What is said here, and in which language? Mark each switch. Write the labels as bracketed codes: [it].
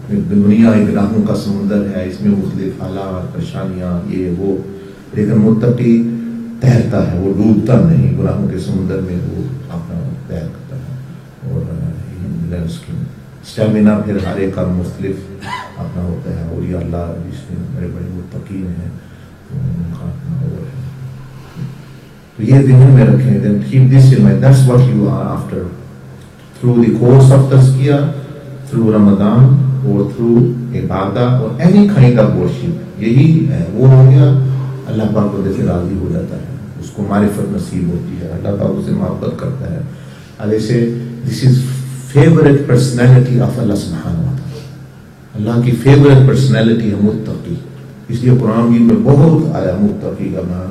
[ur] دنیا ایک گناہوں کا سمندر ہے، اس میں مختلف حالات، پریشانیاں، یہ وہ، لیکن متقی تیرتا ہے، وہ ڈوبتا نہیں. گناہوں کے سمندر میں وہ اپنا تیر کرتا ہے اور اس کی اسٹیمنا پھر ہر ایک کا مختلف اپنا ہوتا ہے. اور یہ اللہ جس میں بڑے بڑے متقین ہیں ان کا اپنا اور ہے. تو یہ ذہن میں رکھیں. [en] then keep this in mind. That's what you are after through the course of tazkiyah, through Ramadan or through ibadah or any kind of worship. [ur] یہی ہے وہ ہو گیا اللہ پاک کو سے راضی ہو جاتا ہے، اس کو معرفت نصیب ہوتی ہے، اللہ پاک اسے محبت کرتا ہے. [en] ایسے this is favorite personality of Allah subhanahu wa ta'ala. [ur] اللہ کی فیوریٹ پرسنالٹی ہے متقی. اس لیے قرآن میں بہت آیا متقی کا نام.